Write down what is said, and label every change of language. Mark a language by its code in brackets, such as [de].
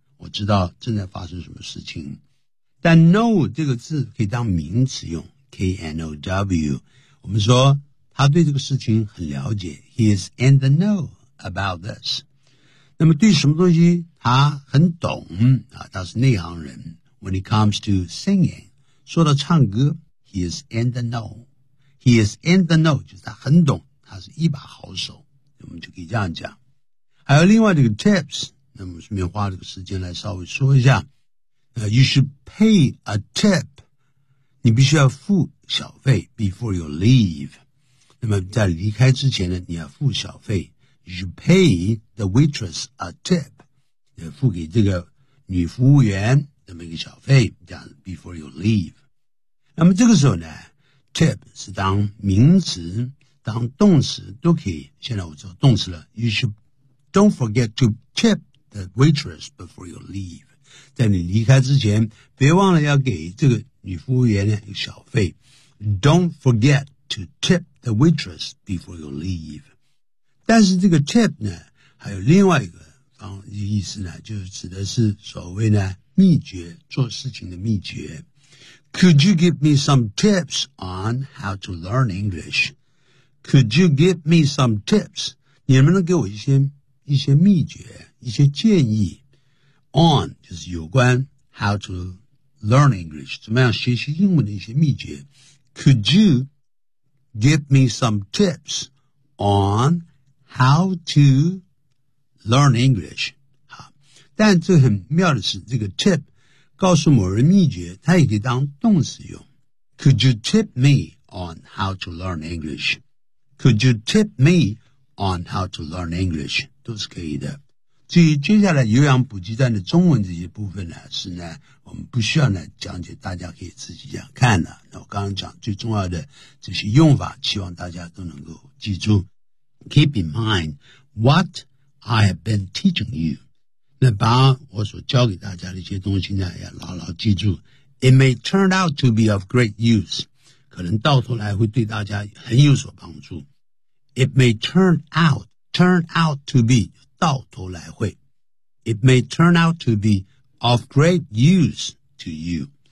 [zh] 我知道正在发生什么事情。但 know 这个字可以当名词用 ,K-N-O-W. 我们说他对这个事情很了解。 [en] He is in the know about this. [zh] 那么对什么东西他很懂、啊、他是内行人。 [en] When it comes to singing, [zh] 说到唱歌 [en] ,he is in the know. He is in the know, [zh] 就是他很懂。他是一把好手，我们就可以这样讲。还有另外这个 tips， 那么顺便花这个时间来稍微说一下。 [en] You should pay a tip， [zh] 你必须要付小费 [en] before you leave。 [zh] 那么在离开之前呢，你要付小费。 [en] You should pay the waitress a tip， [zh] 要付给这个女服务员那么一个小费，这样 [en] before you leave。 [zh] 那么这个时候呢 ，tip 是当名词。当动词都可以，现在我做动词了。 [en] You should don't forget to tip the waitress before you leave. [zh] 在你离开之前，别忘了要给这个女服务员呢小费。 [en] Don't forget to tip the waitress before you leave. [zh] 但是这个 tip 呢，还有另外一个方意思呢，就是指的是所谓呢秘诀，做事情的秘诀。 [en] Could you give me some tips on how to learn English? Could you give me some tips? [zh] 你能不能给我一些秘诀，一些建议 ？On 就是有关 [en] how to learn English [zh] 怎么样学习英文的一些秘诀。 [en] Could you give me some tips on how to learn English? [zh] 好，但这很妙的是，这个 tip 告诉某人秘诀，它也可以当动词用。 [en] Could you tip me on how to learn English? Could you tip me on how to learn English? [zh] 都是可以的。至于接下来有氧补给站的中文这些部分呢，是呢，我们不需要呢讲解，大家可以自己这样看的。那我刚刚讲最重要的这些用法，希望大家都能够记住。 [en] Keep in mind what I have been teaching you. [zh] 那把我所教给大家的一些东西呢，要牢牢记住。 [en] It may turn out to be of great use. [zh] 可能到头来会对大家很有所帮助。 [en] It may turn out to be, [zh] 到头来会。 [en] It may turn out to be of great use to you.